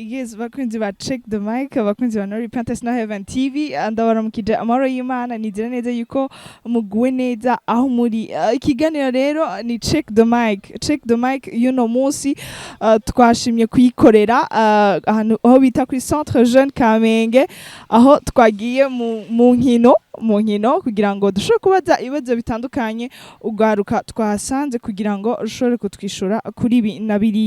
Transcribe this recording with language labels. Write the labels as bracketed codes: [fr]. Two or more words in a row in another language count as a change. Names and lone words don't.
[rn] Yes, bakunzi ba Check the Mic, bakunzi ba Nuri Pantes na Heaven TV, ndabaramukije amahoro y'Imana, nizera neza yuko muguwe neza aho muri. Ikiganiro rero ni Check the Mic. Check the Mic y'uno munsi twashimye kuyikorera ahantu aho bita kuri Centre Jeune Kamenge, aho twagiye mu nkino kugira ngo dushobore kubaza ibibazo bitandukanye ugaruka twasanze kugira ngo ushobore kutwishura kuri ibi na biriya.